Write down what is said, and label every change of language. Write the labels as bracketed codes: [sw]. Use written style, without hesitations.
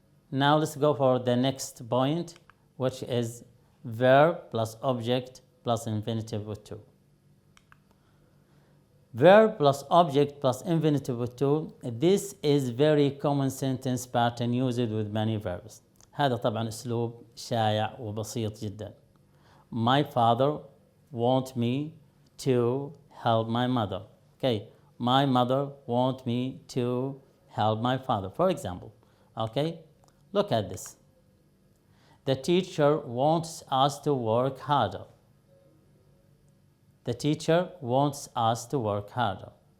[en] Now let's go for the next point, which is verb plus object plus infinitive with to. Verb plus object plus infinitive with to. This is very common sentence pattern used with many verbs. [ar] هذا طبعا أسلوب شائع وبسيط جدا. [en] My father want me to help my mother. Okay. My mother want me to help my father. For example. Okay. Look at this. The teacher wants us to work harder. The teacher wants us to work harder.